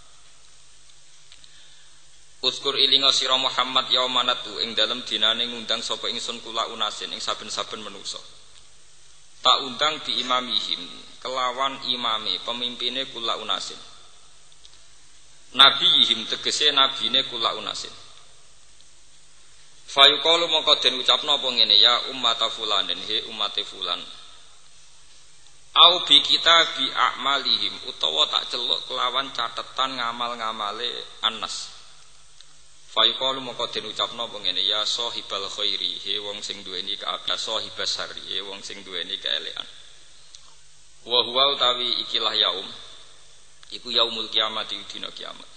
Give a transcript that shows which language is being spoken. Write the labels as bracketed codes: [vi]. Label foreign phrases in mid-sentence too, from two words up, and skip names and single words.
[jv] Uzkur ilinga sira Muhammad yaumanatu ing dalem dinane ngundang sapa ingsun [ar] kula unasin [jv] ing saben-saben manusa. Tak undang [ar] di imamihim [jv] kelawan imame pemimpine [ar] kula unasin. [jv] Nabiyihim tegese nabine [ar] kula unasin. [jv] Fayuqalu mongko den ucapno apa ngene [ar] ya ummata fulanin [jv] he ummate fulan. [ar] Au bi kitabi a'malihim [jv] utawa tak celuk kelawan catetan ngamal-ngamale Anas. Fayuqalu mongko den ucapno apa ngene [ar] ya sahibal khairi [jv] he wong sing duweni kaapian [ar] sahibas syarri [jv] he wong sing duweni kaelekan. [ar] Wa huwa [jv] utawi ikilah yaum iku [ar] yaumul kiamat [jv] dina kiamat.